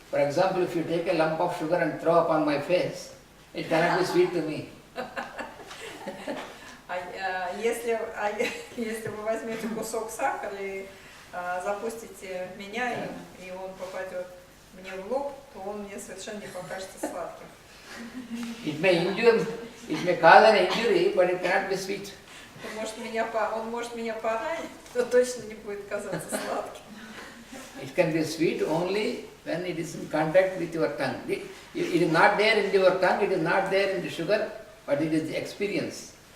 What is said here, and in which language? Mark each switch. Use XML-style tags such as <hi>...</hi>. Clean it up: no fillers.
<en>for example, if you take a lump of sugar and throw upon my face, it cannot be sweet to me.</en> <ru>Если вы возьмете кусок сахара и запустите меня, и он попадет мне в лоб, то он мне совершенно не покажется сладким.</ru> <en>It may cause an injury, but it cannot be sweet.</en> <ru>Он может меня поранить, но точно не будет казаться сладким.</ru> <en>It can be sweet only when it is in contact with your tongue. It is not there in your tongue, it is not there in the sugar, but it is the experience.</en>